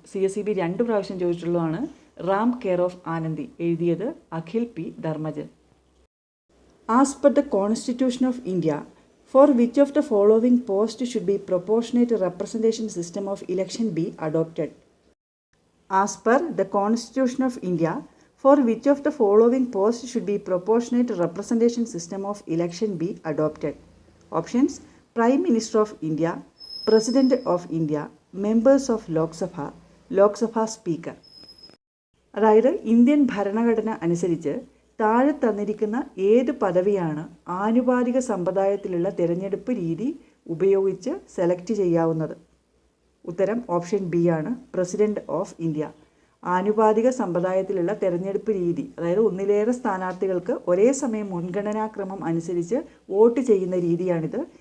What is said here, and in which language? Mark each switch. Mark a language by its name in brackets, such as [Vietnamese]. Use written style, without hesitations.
[Malayalam] CSEB 2 പ്രാവശ്യം ചോദിച്ചിട്ടുള്ളതാണ്. Ram care of Anandi എഴുതിയത് Akhil P Dharmajan. [English] As per the constitution of India, for which of the following post should be proportionate representation system of election be adopted? As per the constitution of India, for which of the following posts should be proportionate representation system of election be adopted? Options: Prime Minister of India, President of India, Members of Lok Sabha Speaker. [Malayalam] അതായത് Indian ഭരണഘടന അനുസരിച്ച് താഴെ തന്നിരിക്കുന്ന ഏത് പദവിയാണ് ആനുപാതിക സമ്പ്രദായത്തിലുള്ള തിരഞ്ഞെടുപ്പ് രീതി ഉപയോഗിച്ച് സെലക്ട് ചെയ്യാവുന്നത്? ഉത്തരം ഓപ്ഷൻ ബി ആണ്, പ്രസിഡന്റ് ഓഫ് ഇന്ത്യ. ആനുപാതിക സമ്പ്രദായത്തിലുള്ള തെരഞ്ഞെടുപ്പ് രീതി, അതായത് ഒന്നിലേറെ സ്ഥാനാർത്ഥികൾക്ക് ഒരേ സമയം മുൻഗണനാക്രമം അനുസരിച്ച് വോട്ട് ചെയ്യുന്ന രീതിയാണിത്.